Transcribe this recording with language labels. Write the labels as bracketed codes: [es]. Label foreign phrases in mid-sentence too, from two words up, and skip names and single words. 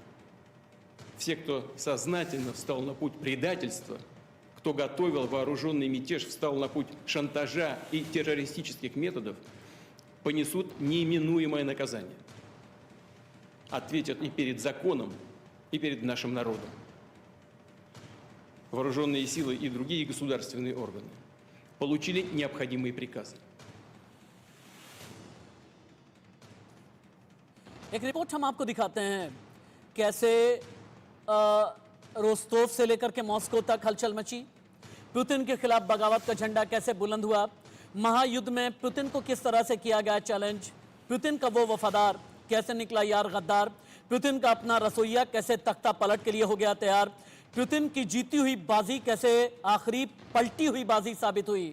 [ru] Все, кто сознательно встал на путь предательства, кто готовил вооруженный мятеж, встал на путь шантажа и террористических методов, понесут неименуемое наказание. Ответят и перед законом, и перед нашим народом. Вооруженные силы и другие государственные органы получили необходимые приказы. [hi] एक रिपोर्ट हम आपको दिखाते हैं कैसे रोस्तोव से लेकर के मॉस्को तक हलचल मची, पुतिन के खिलाफ बगावत का झंडा कैसे बुलंद हुआ, महायुद्ध में पुतिन को किस तरह से किया गया चैलेंज, पुतिन का वो वफादार कैसे निकला यार गद्दार, पुतिन का अपना रसोइया कैसे तख्ता पलट के लिए हो गया तैयार, पुतिन की जीती हुई बाजी कैसे आखिरी पलटी हुई बाजी साबित हुई।